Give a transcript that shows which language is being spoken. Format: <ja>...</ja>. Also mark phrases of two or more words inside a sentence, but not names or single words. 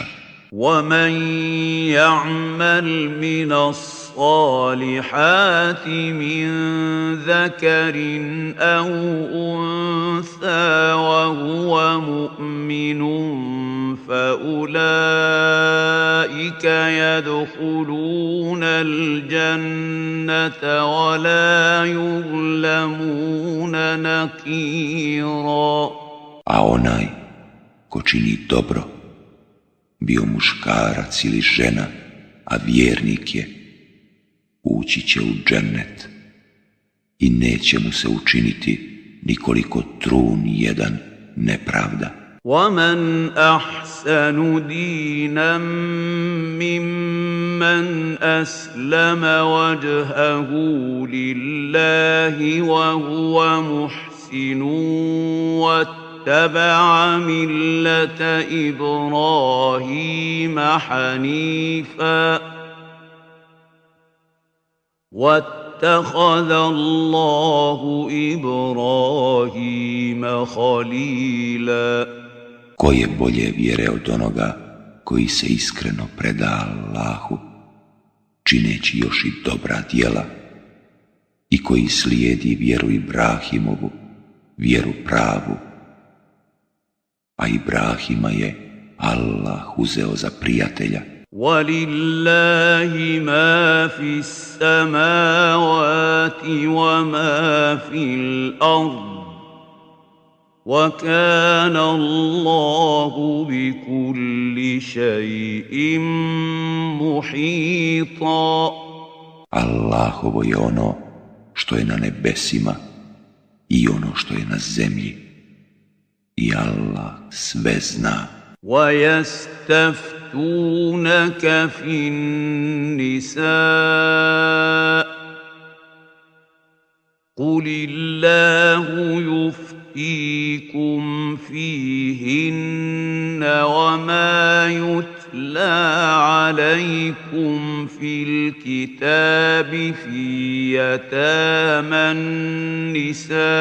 <ar>وَمَنْ يَعْمَلْ مِنَ الصَّالِحَاتِ مِنْ ذَكَرٍ أَوْ أُنْثَى وَهُوَ مُؤْمِنٌ فَأُولَئِكَ يَدْخُلُونَ الْجَنَّةَ وَلَا يُظْلَمُونَ نَقِيرًا.</ar> <bs>A onaj ko čini dobro, bio muškarac ili žena, a vjernik je, ući će u džennet i neće mu se učiniti nikoliko trun jedan nepravda.</bs> <ar>وَمَنْ أَحْسَنُ دِينًا مِّمَّنْ أَسْلَمَ وَجْهَهُ لِلَّهِ وَهُوَ مُحْسِنٌ وَاتَّبَعَ مِلَّةَ إِبْرَاهِيمَ حَنِيفًا وَاتَّخَذَ اللَّهُ إِبْرَاهِيمَ خَلِيلًا.</ar> <bs>Ko je bolje vjere od onoga koji se iskreno preda Allahu, čineći još i dobra djela, i koji slijedi vjeru Ibrahimovu, vjeru pravu, a Ibrahima je Allah uzeo za prijatelja.</bs> <ar>وَلِلَّهِ مَا فِي السَّمَاوَاتِ وَمَا فِي الْأَرْضِ وَكَانَ اللَّهُ بِكُلِّ شَيْءٍ مُحِيطًا.</ar> <bs>Allahovo je ono što je na nebesima i ono što je na zemlji, i Allah sve zna.</bs> <ar>وَيَسْتَفْتُونَكَ فِي النِّسَاءِ قُلِ اللَّهُ يُفْتِيكُمْ فِيهِنَّ وَمَا يُتْلَى عَلَيْكُمْ فِي الْكِتَابِ فِي يَتَامَى النِّسَاءِ</ar>